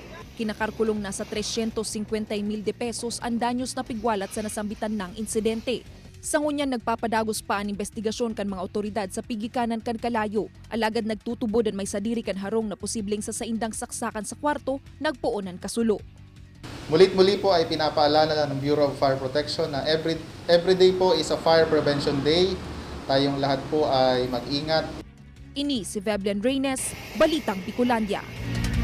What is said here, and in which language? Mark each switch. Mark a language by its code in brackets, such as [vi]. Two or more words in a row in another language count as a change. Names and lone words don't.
[bik] Kinakarkulong nasa 350,000 de pesos ang danyos na pigwalat sa nasambitan ng insidente. Sa ngunyan nagpapadagos pa ang investigasyon kan mga otoridad sa pigikanan kan kalayo. Alagad nagtutubo dan may sadiri kan harong na posibleng sa saindang saksakan sa kwarto, nagpuonan kasulo. [tl] Mulit-muli po ay pinapaalala ng Bureau of Fire Protection na [en] every day [tl] po [en] is a fire prevention day. [tl] Tayong lahat po ay mag-ingat. [bik] Ini si Veblen Reyes, Balitang Bicolandia.